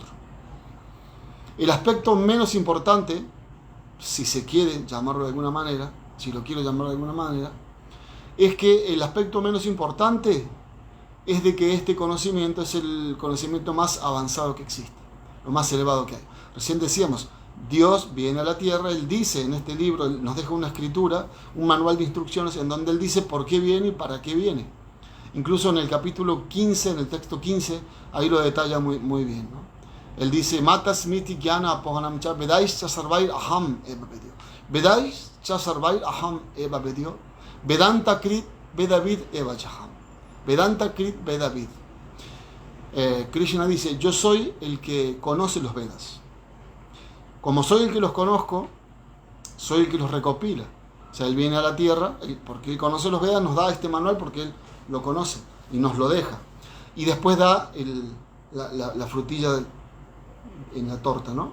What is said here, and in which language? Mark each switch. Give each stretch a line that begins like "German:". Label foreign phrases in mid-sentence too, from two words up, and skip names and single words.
Spanish: El aspecto menos importante, si se quiere llamarlo de alguna manera, es que el aspecto menos importante es de que este conocimiento es el conocimiento más avanzado que existe, lo más elevado que hay. Recién decíamos, Dios viene a la tierra, Él dice en este libro, Él nos deja una escritura, un manual de instrucciones en donde Él dice por qué viene y para qué viene. Incluso en el capítulo 15, en el texto 15, ahí lo detalla muy bien, ¿no? Él dice,
Sanskrit: मत्तः स्मृतिर् ज्ञानम् अपोहनं च वेदैश् च सर्वैर् अहम् एव वेद्यो. वेदैश् च सर्वैर् अहम् एव वेद्यो। वेदान्त कृद् वेदविद् एव चाहम्. वेदान्त कृद् वेदविद्.
Spanish: Krishna dice, yo soy el que conoce los Vedas. Como soy el que los conozco, soy el que los recopila. O sea, Él viene a la tierra, porque Él conoce los Vedas, nos da este manual porque Él lo conoce y nos lo deja. Y después da la frutilla en la torta, ¿no?